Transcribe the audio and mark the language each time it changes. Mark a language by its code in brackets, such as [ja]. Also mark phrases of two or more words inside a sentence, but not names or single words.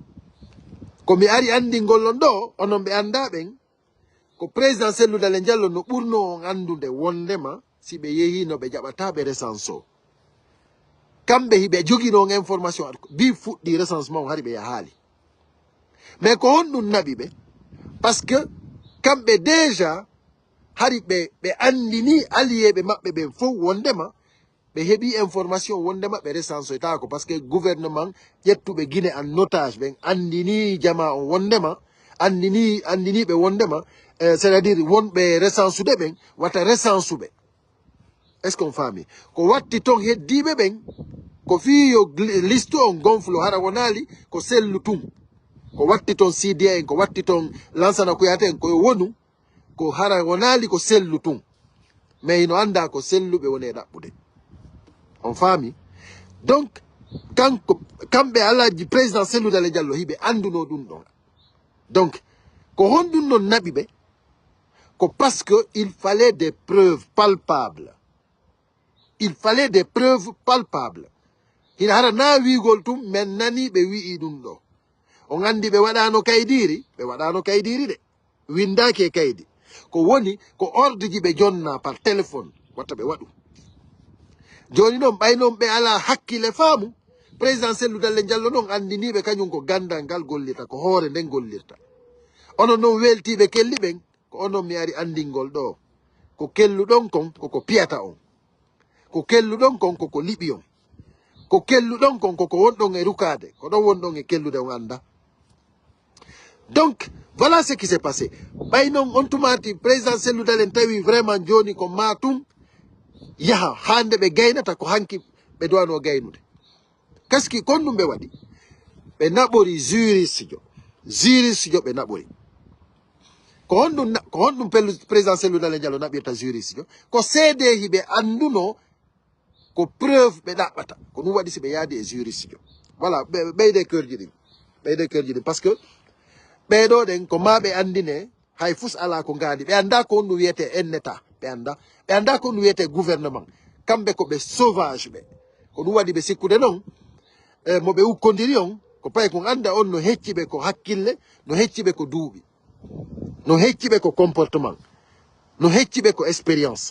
[ff] Ko mi ari andingol on ɗo, onon ɓe anda ɓen, ko président Cellou Dalein Diallo no ɓurno on andude wondema si ɓe yehi no ɓe jaɓataɓe recensé o. Kamɓe hiɓe jogino on information bi fuɗɗi recensement o hari ɓe yahaali. Mais ko honɗum naɓi ɓe, [fr] parce que [ff] kamɓe déjà hari ɓe andini alliéɓe maɓɓe ɓen fof wondema be hebi information wondema be recense eta ko parce que gouvernement yettuɓe Guinée [fr] en otage [ff] ɓen andini jama on wondema andini ɓe wondema [fr] c'est-à-dire [ff] wonɓe recensude ɓen wata recensuɓe. [fr] Est ce qu'on [ff] fami ko watti ton heddiɓe ɓen ko fi yo liste on gonflo hara wonali ko sellu tum ko watti ton CDA en ko watti ton Lansana Kouyaté en ko wonu ko hara wonali ko sellu tum mais ino anda ko selluɓe woni ɗaɓɓude. On fami donc kamɓe alaji président Cellou Dalein Diallo hiɓe anduno ɗum ɗon. Donc ko honɗum non naɓi ɓe ko [fr] parce que il fallait des preuves palpables. Il fallait des preuves palpables. [ff] Hina hara na wigol tum men nani ɓe wi'i ɗum ɗo. On andi ɓe waɗano kaydiri de windaki e kaydi ko woni ko ordre ji ɓe jonna [fr] par téléphone [ff] watta ɓe waɗu. Joni noon ɓaynon ɓe ala hakkille faamu président Cellou Dalein Diallo noon andiniɓe kañum ko gandal ngal gollirta ko hoore nden gollirta. Onon noon weltiɓe kelli ɓen ko onon mi ari andingol ɗo ko kelluɗon kon koko piyata on, ko kelluɗon kon koko liɓi on, ko kelluɗon kon koko wonɗon e rukade ko ɗon wonɗon e kellude on anda. [fr] Donc voilà ce qui s'est passé. [ff] Ɓaynon on tumati président Cellou Dalein tawi vraiment joni ko matum yaha hande ɓe gaynata ko hanki ɓe dowano gaynude. Kaski kon ɗum ɓe waɗi ɓe naɓori juriste jo ɓe naɓori ko honɗum président Cellou Dalein Diallo naɓirta juriste jo ko seedeji ɓe anduno ko preuve ɓe ɗaɓɓata ko ɗum waɗi si ɓe yaadi e juriste jo. Voilà ɓeyde kerji ɗin [fr] par ce que [ff] ɓeɗo ɗen ko ma ɓe andine hay fus ala ko gaadi ɓe anda ko honɗum wiyete [fr] en état [ff] ɓe anda ko honɗum wiyete gouvernement kamɓe ko ɓe sauvage ɓe ko ɗum waɗi ɓe sikkude noon mo ɓe ukkodiri on ko paye kon anda on no hecciɓe ko hakkille no hecciɓe ko duuɓi no hecciɓe ko comportement no hecciɓe ko expérience.